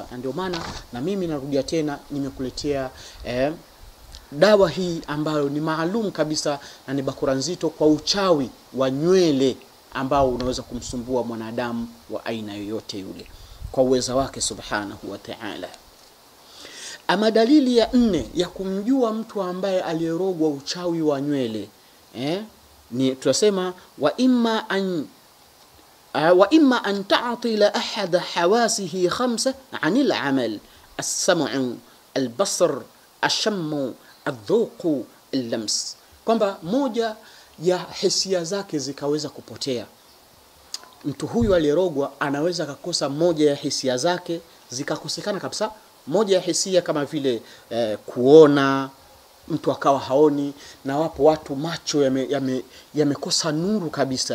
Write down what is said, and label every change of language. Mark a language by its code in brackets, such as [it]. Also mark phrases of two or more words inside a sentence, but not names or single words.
[sw] Ndio maana na mimi narudia tena, nimekuletea dawa hii ambayo ni maalum kabisa na ni bakora nzito kwa uchawi wa nywele ambao unaweza kumsumbua mwanadamu wa aina yoyote yule kwa uweza wake [ar] سبحانه وتعالى. [sw] Ama dalili ya 4 ya kumjua mtu ambaye aliyerogwa uchawi wa nywele ni tunasema [ar] وإما أن تتعطل أحد حواسه 5 عن العمل السمع البصر الشم الذوق اللمس, [sw] kwamba moja ya hisia zake zikaweza kupotea. Mtu huyu aliyerogwa anaweza kukosa moja ya hisia zake zikakosekana kabisa. Moja ya hisia kama vile kuona, mtu akawa haoni, na wapo watu macho yamekosa nuru kabisa.